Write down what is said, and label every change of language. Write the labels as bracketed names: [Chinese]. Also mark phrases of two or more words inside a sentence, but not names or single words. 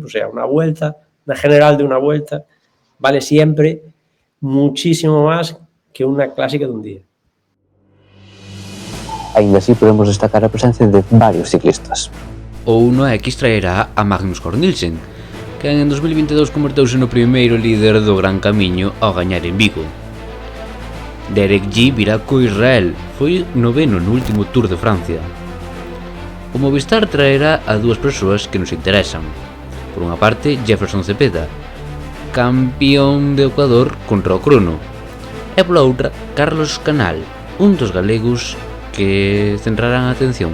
[Spanish] O sea, una general de una vuelta vale siempre muchísimo más que una clásica de un día. [Galician] Ainda así podemos destacar a presencia de varios ciclistas. O 1X traerá a Magnus Cort Nielsen, que en 2022 converteuse no primeiro líder do Gran Camiño ao gañar en Vigo. Derek G virá co Israel, foi noveno no último Tour de Francia. O Movistar traerá a dúas persoas que nos interesan. Por unha parte, Jefferson Cepeda, campeón de Ecuador contra o crono, e pola outra, Carlos Canal, un dos galegos que centrarán a atención.